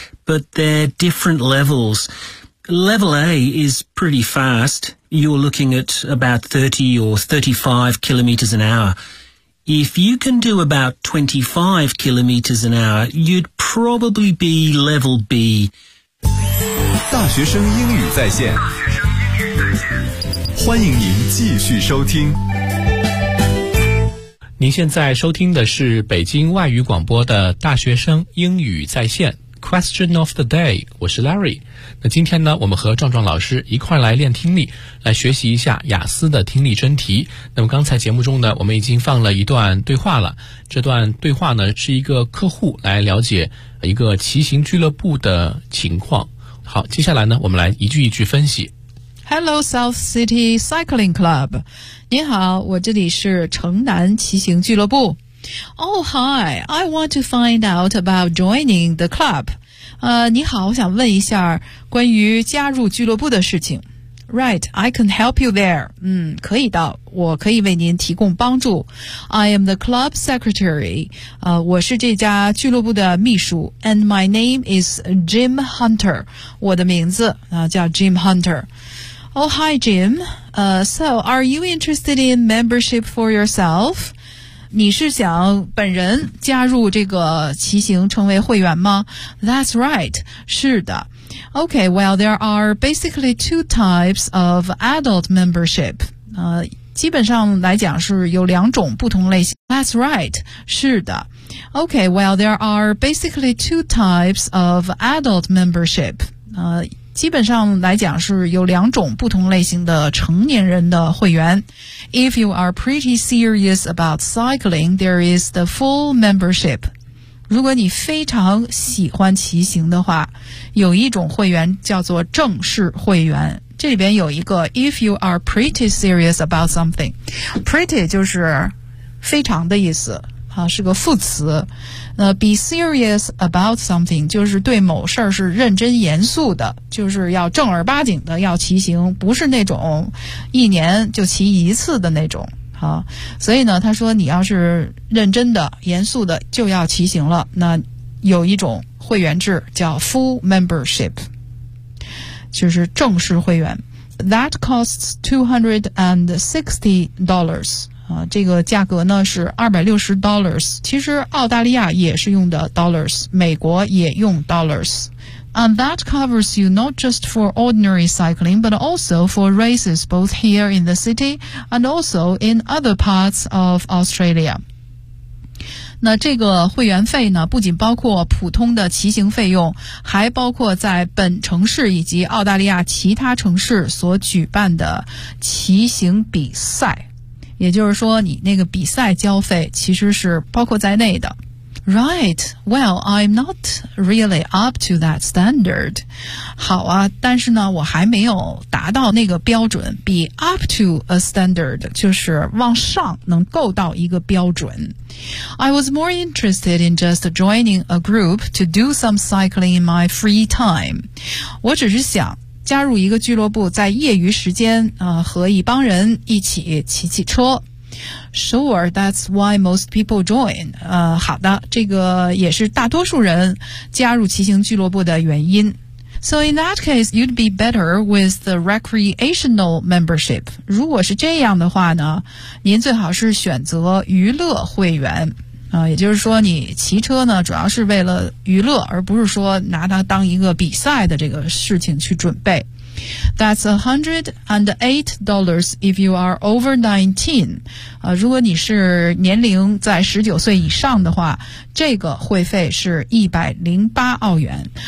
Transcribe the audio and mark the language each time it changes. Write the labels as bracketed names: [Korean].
[English] But they're different levels. Level A is pretty fast. You're looking at about 30 or 35 kilometres an hour. If you can do about 25 kilometres an hour, you'd probably be level B. [Chinese] 大学生英语在线，欢迎您继续收听。您现在收听的是北京外语广播的大学生英语在线。 [English] Question of the day， [Chinese] 我是 [English] Larry。 [Chinese] 那今天呢，我们和壮壮老师一块来练听力，来学习一下雅思的听力真题。那么刚才节目中呢，我们已经放了一段对话了。这段对话呢，是一个客户来了解一个骑行俱乐部的情况。好，接下来呢，我们来一句一句分析。 [English] Hello, South City Cycling Club。 [Chinese] 您好，我这里是城南骑行俱乐部。 [English] Oh, hi. I want to find out about joining the club. [Chinese] 你好，我想问一下关于加入俱乐部的事情。 [English] Right, I can help you there. [Chinese] 可以的，我可以为您提供帮助。 [English] I am the club secretary. [Chinese] 我是这家俱乐部的秘书。 [English] And my name is Jim Hunter. [Chinese] 我的名字叫 [English] Jim Hunter. Oh, hi, Jim. So, are you interested in membership for yourself? [Chinese] 你是想本人加入这个骑行成为会员吗 ? [English] That's right, [Chinese] 是的。 [English] Okay, well, there are basically two types of adult membership. [Chinese] 基本上来讲是有两种不同类型。 [English] That's right, [Chinese] 是的。 [English] Okay, well, there are basically two types of adult membership. [Chinese] 基本上来讲是有两种不同类型的成年人的会员。 [English] If you are pretty serious about cycling, there is the full membership. [Chinese] 如果你非常喜欢骑行的话，有一种会员叫做正式会员。这里边有一个 [English] if you are pretty serious about something. [Chinese] Pretty 就是非常的意思。是个副词。 [English] Be serious about something [Chinese] 就是对某事儿是认真严肃的，就是要正儿八经的要骑行，不是那种一年就骑一次的那种。所以呢，他说你要是认真的严肃的就要骑行了，那有一种会员制叫 full membership， 就是正式会员。 [English] That costs $260. [Chinese] 这个价格呢是$260。其实澳大利亚也是用的 dollars， 美国也用 dollars。 [English] And that covers you not just for ordinary cycling, but also for races both here in the city and also in other parts of Australia. [Chinese] 那这个会员费呢，不仅包括普通的骑行费用，还包括在本城市以及澳大利亚其他城市所举办的骑行比赛。也就是说你那个比赛交费其实是包括在内的。 [English] Right, well, I'm not really up to that standard. [Chinese] 好啊，但是呢我还没有达到那个标准。 [English] Be up to a standard [Chinese] 就是往上能够到一个标准。 [English] I was more interested in just joining a group to do some cycling in my free time. [Chinese] 我只是想加入一个俱乐部，在业余时间和一帮人一起骑骑车。 [English] Sure, that's why most people join. [Chinese] 好的，这个也是大多数人加入骑行俱乐部的原因。 [English] So in that case, you'd be better with the recreational membership. [Chinese] 如果是这样的话呢，您最好是选择娱乐会员。也就是说你骑车呢主要是为了娱乐，而不是说拿它当一个比赛的这个事情去准备。 [English] That's $108 if you are over 19、 [Chinese] 如果你是年龄在19岁以上的话，这个会费是108澳元。